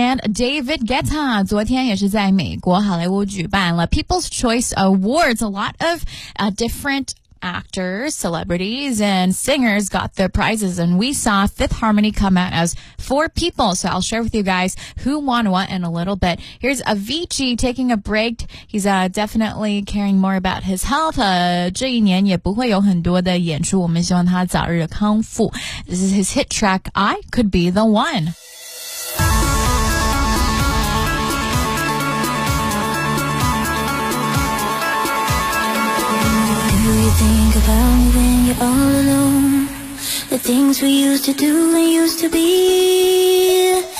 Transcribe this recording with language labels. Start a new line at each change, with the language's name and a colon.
English: David Guetta
Chinese: 昨天也是在美国好莱坞举办了
English: People's Choice Awards. A lot of different actors, celebrities, and singers got their prizes. And we saw Fifth Harmony come out as four people. So I'll share with you guys who won what in a little bit. Here's Avicii taking a break. He's definitely caring more about his health.
Chinese: 这一年也不会有很多的演出。我们希望他早日康复。
English: This is his hit track, I Could Be The One. Think about me when you're all alone. The things we used to do and used to be.